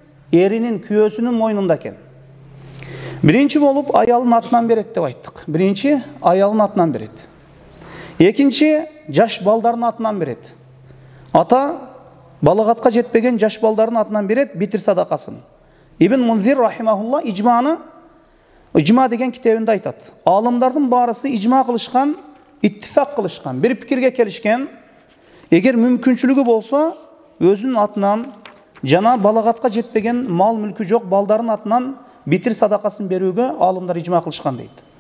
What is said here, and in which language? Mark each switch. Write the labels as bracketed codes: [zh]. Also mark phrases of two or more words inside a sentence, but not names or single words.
[ky] erinin, kүйөөсүнүн мойнунда экен. Биринчи болуп аялын атынан берет деп айттык. Биринчи аялын атынан берет. Экинчи жаш балдардын атынан берет. Ата балагатка жетпеген жаш балдардын атынан берет битир садакасын. Ибн Мунзир рахимахулла ижма деген китебинде айтат. Алымдардын баарысы ижма кылышкан, иттифак кылышкан, бир пикирге келишкен. Эгер мүмкүнчүлүгү болсо, өзүнүн атынан жана балагатка жетпеген мал мүлкү жок балдардын атынан битир садакасын берүүгө алымдар ижма кылышкан дейт.